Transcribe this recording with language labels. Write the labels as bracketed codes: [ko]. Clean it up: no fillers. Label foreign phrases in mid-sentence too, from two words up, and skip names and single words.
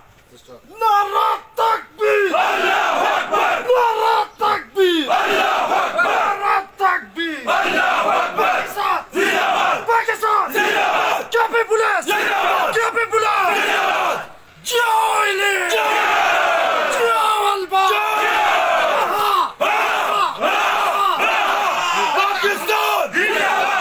[ur] نعرہ تکبیر، اللہ اکبر، نعرہ تکبیر، اللہ اکبر، نعرہ تکبیر، اللہ اکبر, زندہ باد، پاکستان زندہ باد، کے پی پولیس زندہ باد، کے پی پولیس زندہ باد، جوئیلے جولبا پاکستان زندہ باد,